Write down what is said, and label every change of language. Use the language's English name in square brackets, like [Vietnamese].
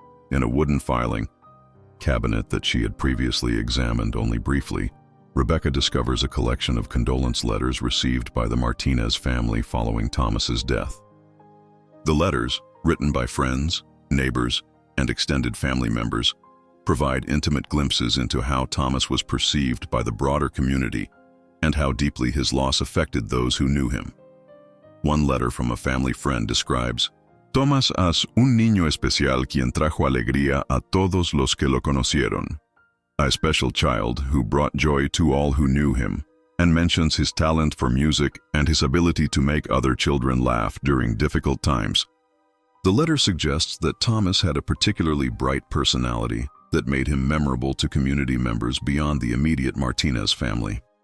[English] In a wooden filing cabinet that she had previously examined only briefly, Rebecca discovers a collection of condolence letters received by the Martinez family following Thomas's death. The letters, written by friends, neighbors, and extended family members, provide intimate glimpses into how Thomas was perceived by the broader community and how deeply his loss affected those who knew him. One letter from a family friend describes, [Spanish] Tomás es un niño especial quien trajo alegría a todos los que lo conocieron. [English] A special child who brought joy to all who knew him, and mentions his talent for music and his ability to make other children laugh during difficult times. The letter suggests that Thomas had a particularly bright personality that made him memorable to community members beyond the immediate Martinez family.